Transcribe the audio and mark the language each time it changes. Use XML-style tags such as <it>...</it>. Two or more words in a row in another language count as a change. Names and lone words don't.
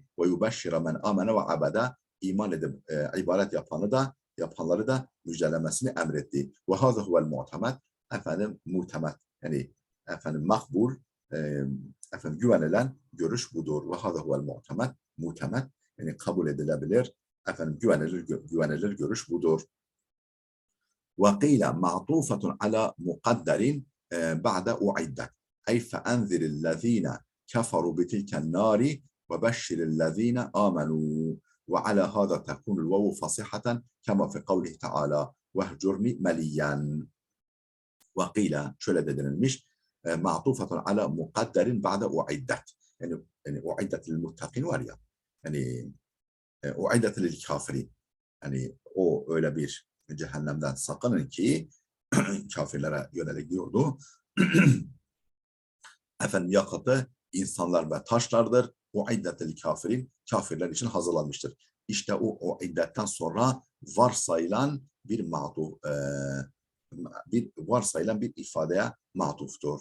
<ar>ويبشر من آمن وعبد,</ar> <tr>iman edip yapanları da müjdelemesini emretti.</tr> <ar>وهذا هو المعتمد,</ar> <tr>efendim mutemed, yani efendim makbul, efendim güvenilen görüş budur.</tr> <ar>وهذا هو المعتمد,</ar> <tr>yani kabul edilebilir, efendim güvenilir görüş budur.</tr> <ar>وقيل معطوفة على مقدر بعد أعدت أي فأنذر الذين كفروا بتلك النار وبشر الذين آمنوا. وعلى هذا تكون الواو فصيحة كما في قوله تعالى وهجرني مليا. وقيل</ar> <tr>şöyle de denilmiş</tr> <ar>معطوفة على مقدر بعد أعدت, yani أعدت للمتقين</ar> <tr>var ya, yani</tr> <ar>أعدت للكافرين,</ar> <tr>yani o öyle bir cehennemden sakının ki kafirlere yönelik diyordu. Efendim yakıtı insanlar ve taşlardır. O</tr> <ar>أعدت للكافرين,</ar> <tr>kafirler için hazırlanmıştır. İşte o iddetten sonra varsayılan bir ifadeye matuftur.</tr>